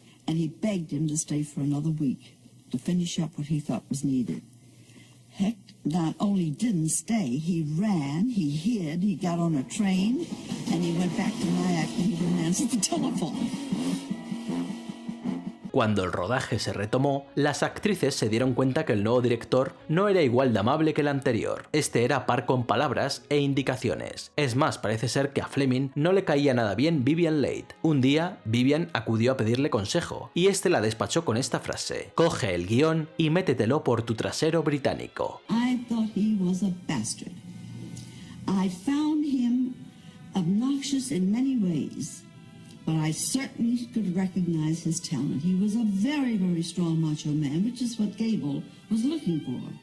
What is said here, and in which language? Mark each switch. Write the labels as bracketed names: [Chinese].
[English] And he begged him to stay for another week to finish up what he thought was needed. Hecht not only didn't stay, he ran, he hid, he got on a train, and he went back to Nyack and he didn't answer the telephone. [Spanish] Cuando el rodaje se retomó, las actrices se dieron cuenta que el nuevo director no era igual de amable que el anterior. Este era par con palabras e indicaciones. Es más, parece ser que a Fleming no le caía nada bien Vivien Leigh. Un día, Vivien acudió a pedirle consejo, y este la despachó con esta frase: "Coge el guión y métetelo por tu trasero británico". [English] I thought he was a bastard. I found him obnoxious in many ways. But I certainly could recognize his talent. He was a very, very strong macho man, which is what Gable was looking for.